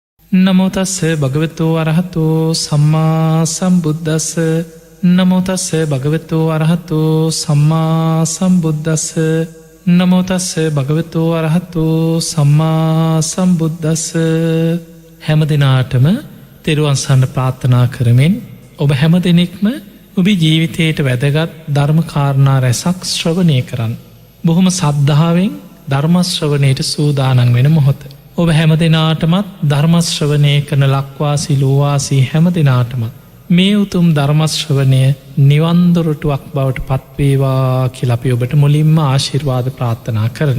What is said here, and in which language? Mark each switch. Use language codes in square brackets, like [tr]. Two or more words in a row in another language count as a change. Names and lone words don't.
[pi] නමෝ තස්ස භගවතු අරහතෝ සම්මා සම්බුද්දස්ස නමෝ තස්ස භගවතු අරහතෝ සම්මා සම්බුද්දස්ස නමෝ තස්ස භගවතු අරහතෝ සම්මා සම්බුද්දස්ස. [si] හැම දිනාටම තෙරුවන් සරණ ප්‍රාර්ථනා කරමින් ඔබ හැම දෙනෙක්ම ඔබේ ජීවිතයට වැදගත් ධර්ම කාරණා රැසක් ශ්‍රවණය කරන්න. බොහොම සද්ධාවෙන් ධර්ම ශ්‍රවණයට සූදානම් වෙන මොහොත. ඔබ හැම දෙනාටමත් ධර්මශ්‍රවනය කන ලක්වාසි ලෝවාසී හැම දෙනාටමත් මේ උතුම් ධර්මශ්‍රවනය නිවන්දොරටුවක් බවට පත්වේවා කියලපි ඔබට මුලින්ම ආශිර්වාද ප්‍රාර්ථනා කරනවා.